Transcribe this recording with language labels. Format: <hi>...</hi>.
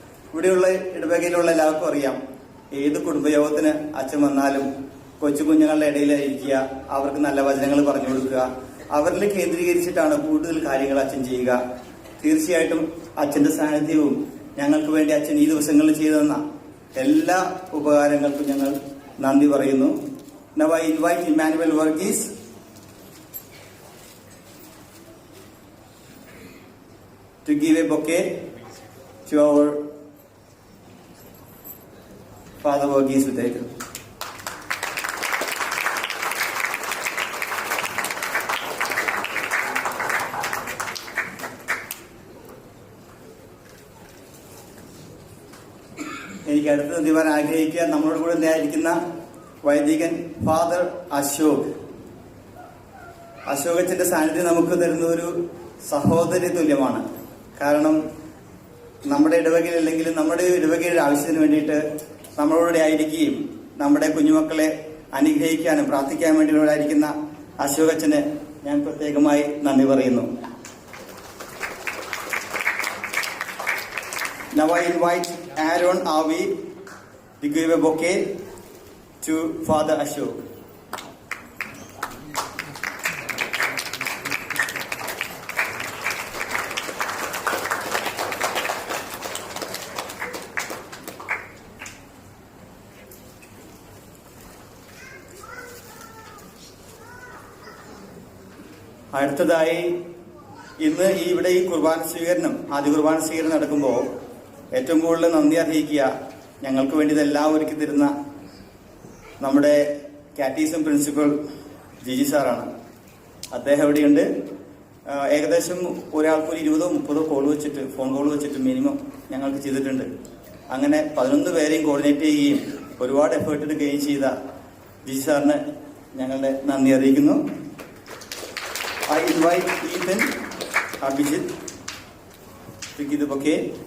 <ml>ഇവിടെയുള്ള ഇടവകയിലുള്ള എല്ലാവർക്കും അറിയാം, ഏത് കുടുംബയോഗത്തിന് അച്ഛൻ വന്നാലും കൊച്ചു കുഞ്ഞുങ്ങളുടെ ഇടയിലിരിക്കുക, അവർക്ക് നല്ല വചനങ്ങൾ പറഞ്ഞു കൊടുക്കുക, അവരിൽ കേന്ദ്രീകരിച്ചിട്ടാണ് കൂടുതൽ കാര്യങ്ങൾ അച്ഛൻ ചെയ്യുക. തീർച്ചയായിട്ടും അച്ഛന്റെ സാന്നിധ്യവും ഞങ്ങൾക്ക് വേണ്ടി അച്ഛൻ ഈ ദിവസങ്ങളിൽ ചെയ്തു തന്ന എല്ലാ ഉപകാരങ്ങൾക്കും ഞങ്ങൾ നന്ദി പറയുന്നു.</ml> <en>Now I invite Emmanuel Varghese to give a bouquet to our Father Varghese Videkar.</en> <ml>എനിക്ക് അടുത്ത് നന്ദി പറയാൻ ആഗ്രഹിക്കുക നമ്മളോട് കൂടെ ഉണ്ടായിരിക്കുന്ന വൈദികൻ ഫാദർ അശോക്. അശോകച്ചന്റെ സാന്നിധ്യം നമുക്ക് തരുന്ന ഒരു സഹോദരി തുല്യമാണ്. കാരണം നമ്മുടെ ഇടവകയിൽ അല്ലെങ്കിൽ നമ്മുടെ ഇടവകയുടെ ആവശ്യത്തിന് വേണ്ടിയിട്ട് നമ്മളോട് ആയിരിക്കുകയും നമ്മുടെ കുഞ്ഞുമക്കളെ അനുഗ്രഹിക്കാനും പ്രാർത്ഥിക്കാൻ വേണ്ടിയുള്ളവരായിരിക്കുന്ന അശോകച്ചന് ഞാൻ പ്രത്യേകമായി നന്ദി പറയുന്നു.</ml> <en>Now I invite Aaron Avi to give a bouquet to Father Ashok.</en> <ml>അടുത്തതായി ഇന്ന് ഇവിടെ ഈ കുർബാന സ്വീകരണം ആദ്യ കുർബാന സ്വീകരണം നടക്കുമ്പോൾ ഏറ്റവും കൂടുതൽ നന്ദി അറിയിക്കുക ഞങ്ങൾക്ക് വേണ്ടി ഇതെല്ലാം ഒരുക്കി തരുന്ന നമ്മുടെ കാറ്റീസം പ്രിൻസിപ്പൽ ജിജി സാറാണ്. അദ്ദേഹം എവിടെയുണ്ട്. ഏകദേശം ഒരാൾക്ക് ഒരു 20-30 കോൾ വെച്ചിട്ട് ഫോൺ കോൾ വെച്ചിട്ട് മിനിമം ഞങ്ങൾക്ക് ചെയ്തിട്ടുണ്ട്. അങ്ങനെ 11 പേരെയും കോർഡിനേറ്റ് ചെയ്യുകയും ഒരുപാട് എഫേർട്ട് എടുക്കുകയും ചെയ്ത ജിജി സാറിന് ഞങ്ങളുടെ നന്ദി അറിയിക്കുന്നു.</ml> <en>I invite Ethan Abhijit to give the bouquet.</en>